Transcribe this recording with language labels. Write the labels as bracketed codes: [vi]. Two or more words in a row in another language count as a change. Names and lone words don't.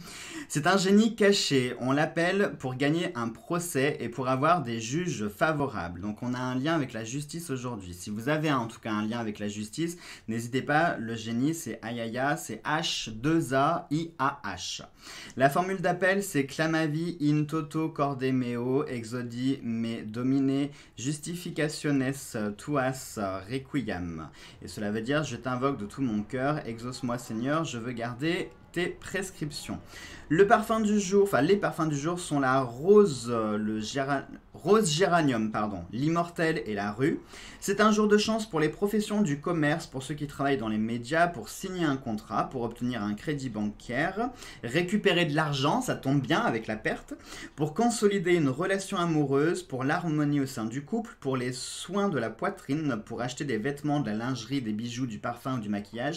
[fr] C'est un génie caché, on l'appelle pour gagner un procès et pour avoir des juges favorables. Donc on a un lien avec la justice aujourd'hui. Si vous avez en tout cas un lien avec la justice, n'hésitez pas, le génie c'est Aïe-Aïe-Aïe, c'est H2AIAH. [la] La formule d'appel c'est clamavi in toto corde meo exodi me domine justificationes tuas requiem. [fr] Et cela veut dire je t'invoque de tout mon cœur, exauce-moi Seigneur, je veux garder tes prescriptions. Le parfum du jour, enfin les parfums du jour sont la rose, rose géranium, pardon, l'immortel et la rue. C'est un jour de chance pour les professions du commerce, pour ceux qui travaillent dans les médias, pour signer un contrat, pour obtenir un crédit bancaire, récupérer de l'argent, ça tombe bien avec la perte, pour consolider une relation amoureuse, pour l'harmonie au sein du couple, pour les soins de la poitrine, pour acheter des vêtements, de la lingerie, des bijoux, du parfum, du maquillage.